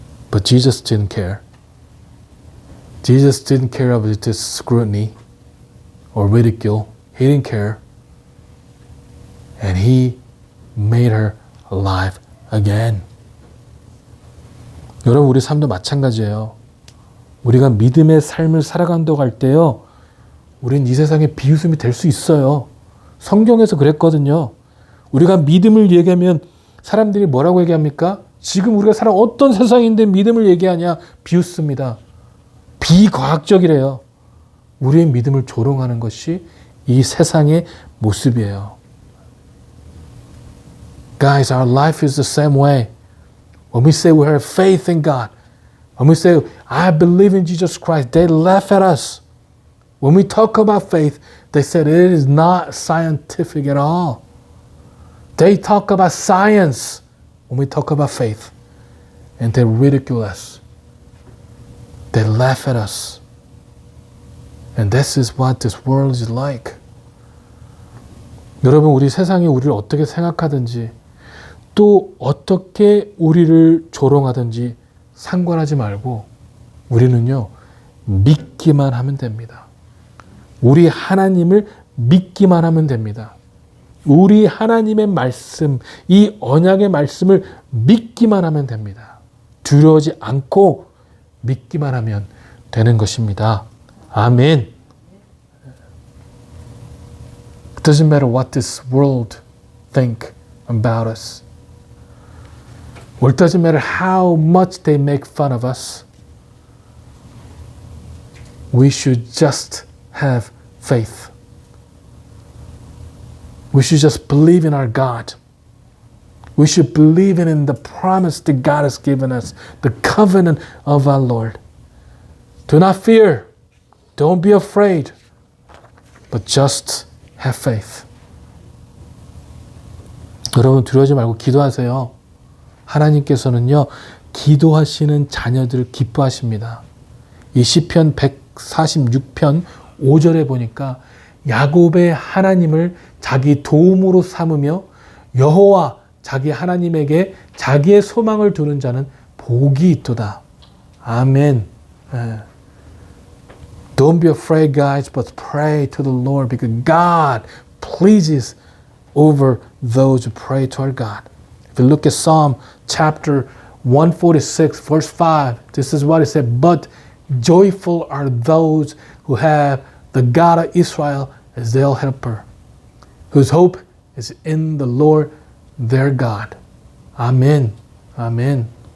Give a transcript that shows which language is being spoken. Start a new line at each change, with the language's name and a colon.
English: But Jesus didn't care. Jesus didn't care about this scrutiny or ridicule. He didn't care. And he made her alive again.
Korean: 여러분, 우리 삶도 마찬가지예요. 우리가 믿음의 삶을 살아간다고 할 때요, 우린 이 세상에 비웃음이 될 수 있어요. 성경에서 그랬거든요. 우리가 믿음을 얘기하면 사람들이 뭐라고 얘기합니까? 지금 우리가 살아 어떤 세상인데 믿음을 얘기하냐? 비웃습니다. 비과학적이래요. 우리의 믿음을 조롱하는 것이 이 세상의 모습이에요.
English: Guys, our life is the same way. When we say we have faith in God, when we say, I believe in Jesus Christ, they laugh at us. When we talk about faith, they said it is not scientific at all. They talk about science when we talk about faith. And they ridicule us. They laugh at us. And this is what this world is like.
Korean: 여러분, 우리 세상이 우리를 어떻게 생각하든지 또 어떻게 우리를 조롱하든지 상관하지 말고 우리는요, 믿기만 하면 됩니다. 우리 하나님을 믿기만 하면 됩니다. 우리 하나님의 말씀, 이 언약의 말씀을 믿기만 하면 됩니다. 두려워하지 않고 믿기만 하면 되는 것입니다. 아멘.
English: It doesn't matter what this world think about us. Or it doesn't matter how much they make fun of us. We should just have faith. We should just believe in our God. We should believe in the promise that God has given us, the covenant of our Lord. Do not fear. Don't be afraid. But just have faith.
Korean: 여러분, 두려워하지 말고 기도하세요. 하나님께서는요, 기도하시는 자녀들을 기뻐하십니다. 이 시편 146편 5절에 보니까 야곱의 하나님을 자기 도움으로 삼으며 여호와 자기 하나님에게 자기의 소망을 두는 자는 복이 있도다. 아멘.
English: Don't be afraid, guys, but pray to the Lord because God pleases over those who pray to our God. If you look at Psalm chapter 146, verse 5, this is what it said, but joyful are those who have the God of Israel as their helper, whose hope is in the Lord their God. Amen. Amen.